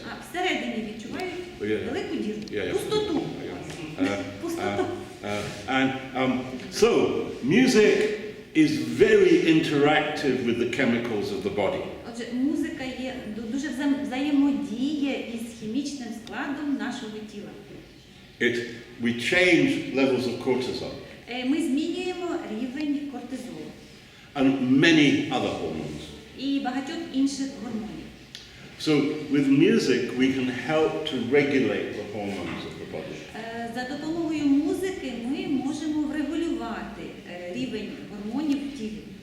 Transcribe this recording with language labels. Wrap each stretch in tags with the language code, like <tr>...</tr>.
<uk>Всередині відчувають велику діру, пустоту. Пустоту.</uk> <en>And so music is very interactive with the chemicals of the body.</en> <uk>Отже, музика є дуже взаємодіє із хімічним складом нашого тіла.</uk> <en>We change levels of cortisol.</en> <uk>Ми змінюємо рівень кортизолу.</uk> <en>And many other hormones.</en> <uk>І багатьох інших гормонів.</uk> <en>So with music we can help to regulate the hormones of the body.</en> <uk>За допомогою музики ми можемо врегулювати рівень гормонів в тілі.</uk>